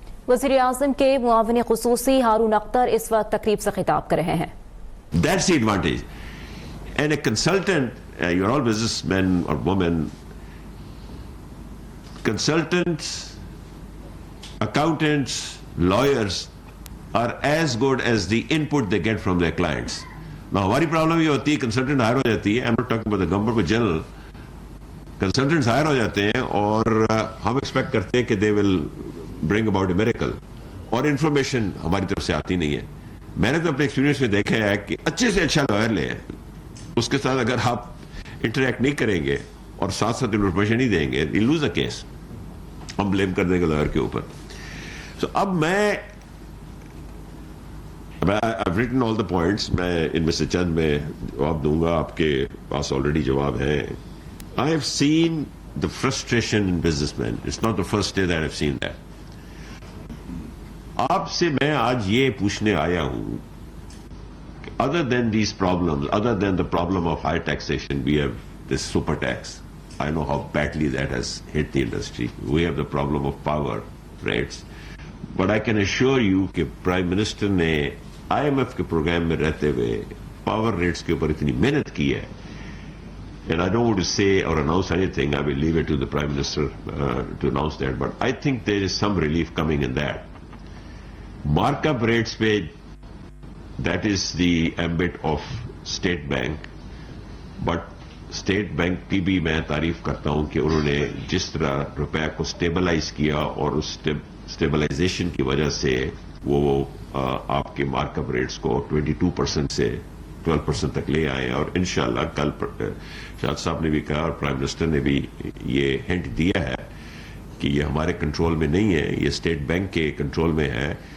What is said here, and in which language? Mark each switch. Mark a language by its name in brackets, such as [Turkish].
[Urdu] وزیر اعظم کے معاون خصوصی ہارون اختر اس وقت تقریب سے خطاب کر رہے ہیں. [English] That's the advantage. And a consultant, you're all businessmen or women, consultants, accountants, lawyers are as good as the input they get from their clients. [Urdu] Now, ہماری پرابلم یہ ہوتی ہے کنسلٹنٹ ہائر ہو جاتی ہے. [English] I'm not talking about the government but general. [Urdu] Consultants higher ہو جاتے ہیں اور ہم ایکسپیکٹ کرتے ہیں کہ [English] they will bring about a miracle. [Urdu] اور انفارمیشن ہماری طرف سے آتی نہیں ہے. میں نے تو اپنے ایکسپیرینس میں دیکھا ہے کہ اچھے سے اچھا لائر لیں, اس کے ساتھ اگر آپ انٹریکٹ نہیں کریں گے اور ساتھ ساتھ انفارمیشن نہیں دیں گے, [English] you lose the case. [Urdu] ہم بلیم کر دیں گے لائر کے اوپر. [English] So [Urdu] اب میں [English] I've written all the points. [Urdu] میں ان میں سے چند میں جواب دوں گا, آپ کے پاس آلریڈی جواب ہے. [English] I have seen the frustration in businessmen. It's not the first day that I've seen that. [Urdu] آپ سے میں آج یہ پوچھنے آیا ہوں, [English] other than these problems, other than the problem of high taxation, we have this super tax. I know how badly that has hit the industry. We have the problem of power rates. But I can assure you [Urdu] کہ prime minister نے IMF کے programme میں رہتے ہوئے power rates کے اوپر اتنی محنت کی ہے. [English] And I don't want to say or announce anything. I will leave it to the Prime Minister to announce that. But I think there is some relief coming in that. Markup rates pay, that is the ambit of State Bank. [Urdu] But State Bank کی بھی میں تعریف کرتا ہوں کہ انہوں نے جس طرح روپے کو اسٹیبلائز کیا اور اس اسٹیبلائزیشن کی وجہ سے وہ آپ کے مارکپ ریٹس کو 22% سے 12% تک لے آئے. اور انشاءاللہ کل شاہد صاحب نے بھی کہا اور پرائم منسٹر نے بھی یہ ہنٹ دیا ہے کہ یہ ہمارے کنٹرول میں نہیں ہے, یہ اسٹیٹ بینک کے کنٹرول میں ہے.